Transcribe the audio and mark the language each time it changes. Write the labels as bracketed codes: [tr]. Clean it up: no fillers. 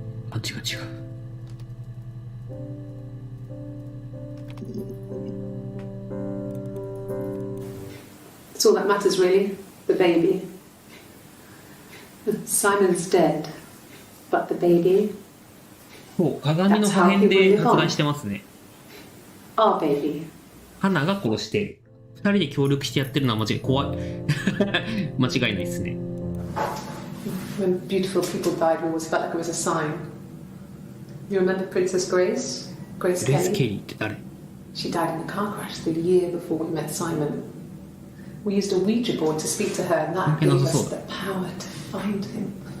[ja] あ、違う違う。 [en] That's all that matters, really. The baby. Simon's dead, but the baby, [ja] そう、鏡の破片で殺害してますね。 [en] our baby. [ja] 花が殺してる。二人で協力してやってるのは間違い、怖い。間違いないですね。 [en] When beautiful people died, we always felt like it was a sign. You remember Princess Grace? Grace [ja] グレース・ [en] Kelly? [ja] ケリーって誰？ [en] She died in a car crash the year before we met Simon. We used a Ouija board to speak to her, and that gave us the power to find him.